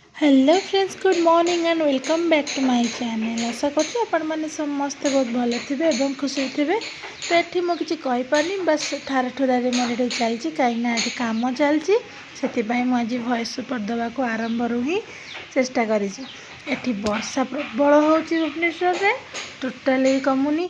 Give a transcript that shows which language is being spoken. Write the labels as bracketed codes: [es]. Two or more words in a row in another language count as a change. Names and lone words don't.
[en] Hello friends, good morning and welcome back to my channel. [or] ଆଶା କରୁଛି ଆପଣମାନେ ସମସ୍ତେ ବହୁତ ଭଲ ଥିବେ ଏବଂ ଖୁସି ଥିବେ। ତ ଏଠି ମୁଁ କିଛି କହିପାରୁନି, ବାସ୍ ଠାରଠୁରାରେ ମୋର ଏଠି ଚାଲିଛି, କାହିଁକିନା ଏଠି କାମ ଚାଲିଛି। ସେଥିପାଇଁ ମୁଁ ଆଜି ଭଏସ୍ ଓଭର୍ ଦେବାକୁ ଆରମ୍ଭରୁ ହିଁ ଚେଷ୍ଟା କରିଛି। ଏଠି ବର୍ଷା ପ୍ରବଳ ହେଉଛି ଭୁବନେଶ୍ୱରରେ, ଟୋଟାଲି କମୁନି।